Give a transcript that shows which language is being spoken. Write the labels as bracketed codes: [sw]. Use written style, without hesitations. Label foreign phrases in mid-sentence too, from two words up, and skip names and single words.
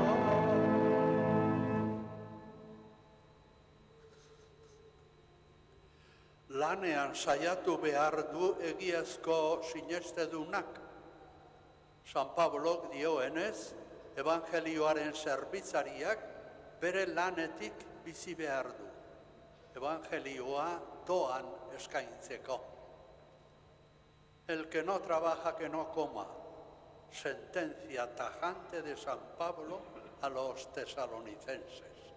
[eu] Lanean saiatu behar du egiazko sinestedunak. San Pablok dioenez, evangelioaren zerbitzariak bere lanetik bizi behar du. Evangelioa doan eskaintzeko. [es] El que no trabaja, que no coma. Sentencia tajante de San Pablo a los tesalonicenses.